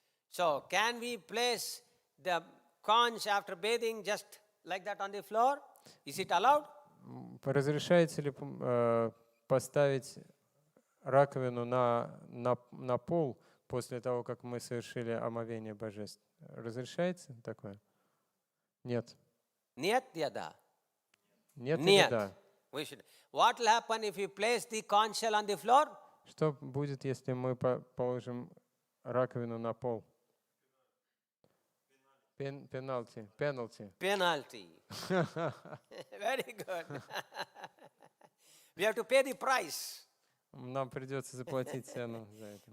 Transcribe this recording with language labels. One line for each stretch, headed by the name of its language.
English: So can we place the conch after bathing just like that on the floor? Is it allowed?
Russian: Разрешается ли поставить раковину на пол после того, как мы совершили омовение божеств? Разрешается такое? Нет. Niyat yada. Нет или Niyat. да?
English: We should. What will happen if you place the conch shell on the floor?
Russian: Что будет, если мы положим раковину на пол?
English: Penalty. Penalty. Very good. We have to pay the price.
Russian: Нам придется заплатить цену за это.